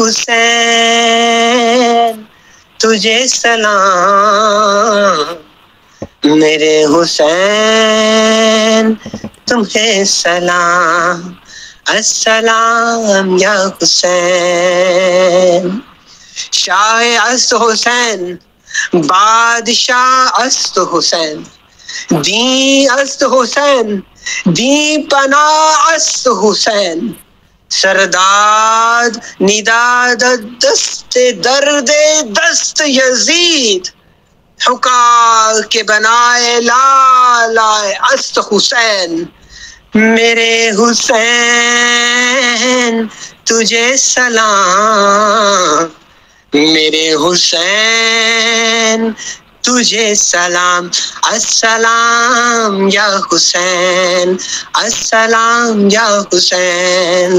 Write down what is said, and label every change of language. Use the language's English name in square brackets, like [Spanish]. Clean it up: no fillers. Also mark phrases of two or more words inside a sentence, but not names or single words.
[Urdu] حسین تجھے سلام، میرے حسین تمہیں سلام، [Arabic] السلام یا حسین۔ [Persian] شاہ است حسین، بادشاہ است حسین، دین است حسین، دین پناہ است حسین، سرداد نداد دست درد دست یزید، حکا کے بنائے لالائے است حسین، [Urdu] میرے حسین تجھے سلام، میرے حسین تجھے سلام، [Arabic] السلام یا حسین، السلام یا حسین۔